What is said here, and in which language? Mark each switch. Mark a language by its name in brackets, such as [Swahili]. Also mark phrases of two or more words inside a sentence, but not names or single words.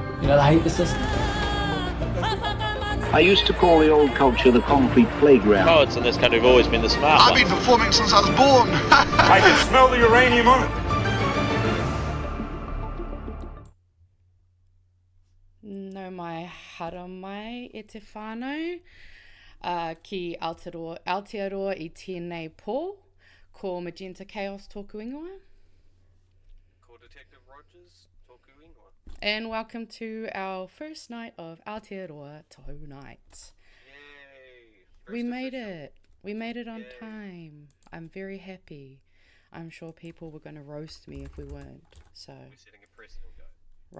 [English] You know, they hate the system. I used to call the old culture the concrete playground. Cowards in this country have always been the smart ones. I've been performing since I was born. I can smell the uranium on it. [Māori] No mai haramai e te whānau, ki Aotearoa I tēnei pō, ko Magenta Kaos tōku ingoa. Ko Detective Rogers tōku ingoa. [English] And welcome to our first night of Aotearoa tonight. Yay! We made it. We made it on Yay. time. I'm very happy. I'm sure people were going to roast me if we weren't. So, We're setting a precedent, guys.